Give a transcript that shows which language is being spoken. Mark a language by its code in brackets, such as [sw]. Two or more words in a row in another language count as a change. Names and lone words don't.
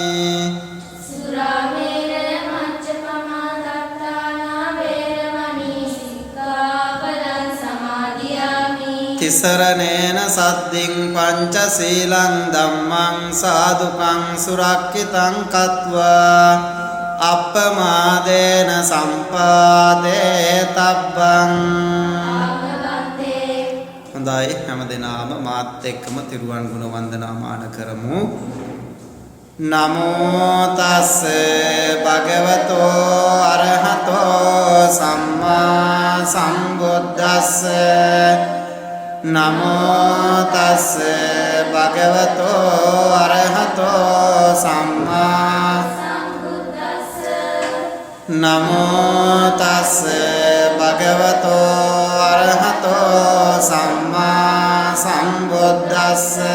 [pi] ติสรเนนะสัตติงปัญจศีลังธัมมังสาธุกังสุรักขิตังกัตวาอัปปมาเดนะสัมปาเดตับบัง [si] හොඳයි හැම දිනම මාත් එක්කම තිරුවන් ගුණ වන්දනාමාන කරමු [pi] නමෝ තස් භගවතෝ අරහතෝ සම්මා සම්බුද්දස්ස නමෝ තස් භගවතෝ අරහතෝ සම්මා නමෝ තස් භගවතෝ අරහතෝ සම්මා සම්බුද්දස්ස